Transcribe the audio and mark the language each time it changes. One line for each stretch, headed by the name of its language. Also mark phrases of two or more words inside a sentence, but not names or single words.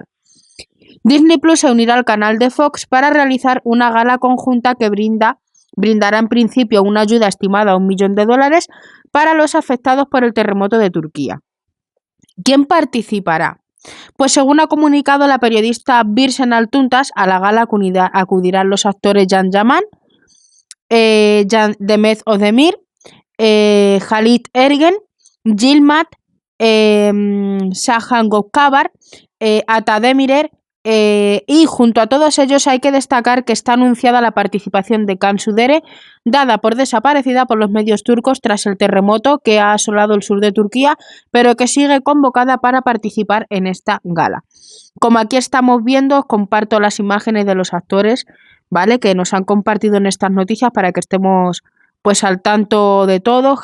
Spanish: Disney Plus se unirá al canal de Fox para realizar una gala conjunta que brinda brindará en principio una ayuda estimada a $1 millón para los afectados por el terremoto de Turquía. ¿Quién participará? Pues según ha comunicado la periodista Birsen Altuntaş, a la gala acudirán los actores Can Yaman, Demet Özdemir, Halit Ergen, Yilmaz, Şahan Gökçeber, Ata Demirer, y junto a todos ellos hay que destacar que está anunciada la participación de Cansu Dere, dada por desaparecida por los medios turcos tras el terremoto que ha asolado el sur de Turquía, pero que sigue convocada para participar en esta gala. Como aquí estamos viendo, os comparto las imágenes de los actores, ¿vale?, que nos han compartido en estas noticias para que estemos pues al tanto de todo.